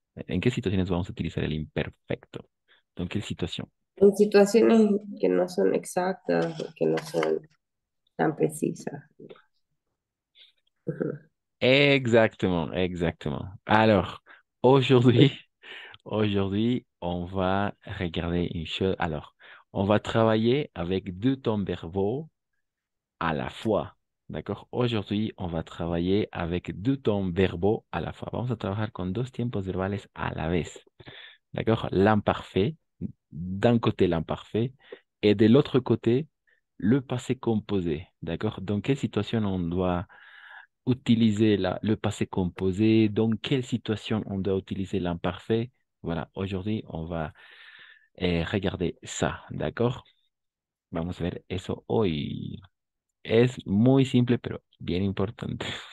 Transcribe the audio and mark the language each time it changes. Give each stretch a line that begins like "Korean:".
Spanish: ¿En qué situaciones vamos a utilizar el imperfecto? ¿En qué situación? En situaciones que no son exactas, que no son tan precisas. Ujú.
French: Exactement, exactement. Alors, aujourd'hui, aujourd'hui, on va regarder une chose. Alors, on va travailler avec deux temps verbaux à la fois. D'accord? Aujourd'hui, on va travailler avec deux temps verbaux à la fois.
Spanish: Vamos a trabajar con dos tiempos verbales a la vez.
French: D'accord? L'imparfait, d'un côté l'imparfait, et de l'autre côté, le passé composé. D'accord? Dans quelle situation on doit utiliser le passé composé? Dans quelle situation on doit utiliser l'imparfait? Voilà, aujourd'hui, on va regarder ça. D'accord?
Spanish: Vamos a ver eso hoy. Es muy simple, pero bien importante.